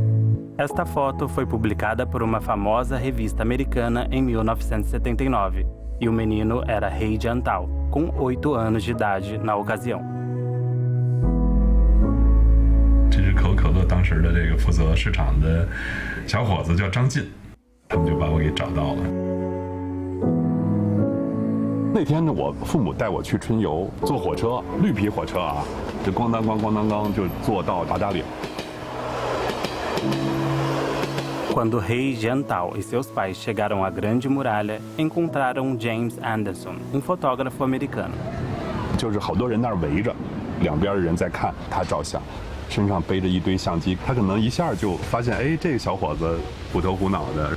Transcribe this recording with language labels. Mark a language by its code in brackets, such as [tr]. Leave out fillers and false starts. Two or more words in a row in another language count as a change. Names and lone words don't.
[pt] Esta foto foi publicada por uma famosa revista americana em 1979. e o menino era He Jiantao, com 8 anos de idade na ocasião. [zh] 这只可口可乐当时的这个负责市场的小伙子叫张进，他们就把我给找到了。那天呢，我父母带我去春游，坐火车，绿皮火车啊，就咣当咣咣当当就坐到八达岭。 [pt] Quando He Jiantao e seus pais chegaram à Grande Muralha, encontraram James Anderson, fotógrafo americano. [zh] 就是好多人那儿围着，两边的人在看他照相，身上背着一堆相机，他可能一下就发现，哎，这个小伙子虎头虎脑的。